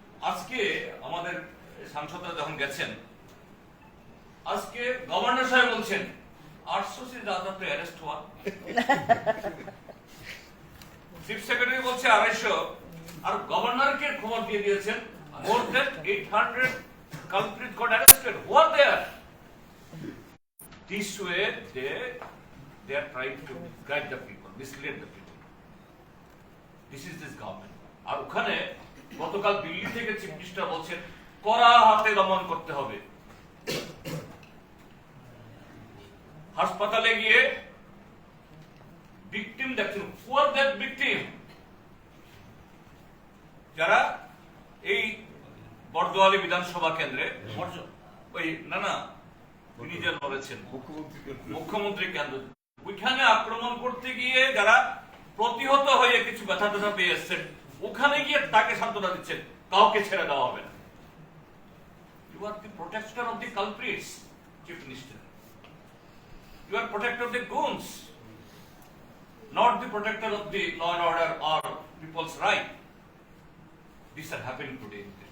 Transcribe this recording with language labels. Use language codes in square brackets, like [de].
[bn] আজকে আমাদের সাংসদরা যখন গেছেন, আজকে গভর্নর সাহেব বলছেন [hi] 800 से ज्यादा तो अरेस्ट हुआ। [bn] চিফ সেক্রেটারি বলছে 250, আর গভর্নরকে খবর দিয়ে দিয়েছেন [en] more than 800 culprits got arrested. Who are there? This way they are trying to guide the people, mislead the people. This is this government. [bn] আর ওখানে গতকাল দিল্লি থেকে চিফ মিনিস্টার বলছেন কড়া হাতে দমন করতে হবে। হাসপাতালে গিয়ে ভিকটিম দেখছেন, [en] who are that victim? [bn] যারা এই বর্দোয়ালি বিধানসভা কেন্দ্রে ওই না তিনি যে লড়েছেন মুখ্যমন্ত্রী কেন্দ্র, ওইখানে আক্রমণ করতে গিয়ে যারা প্রতিহত হয়ে কিছু ব্যথা ব্যথা পেয়ে এসছেন, ওখানে গিয়ে তাকে সান্ত্বনা দিচ্ছেন, কাউকে ছেড়ে দেওয়া হবে না। [en] You are the protector of the culprits, chief minister. You are protector of the goons, not the protector of the law and order or people's right. These are happening today.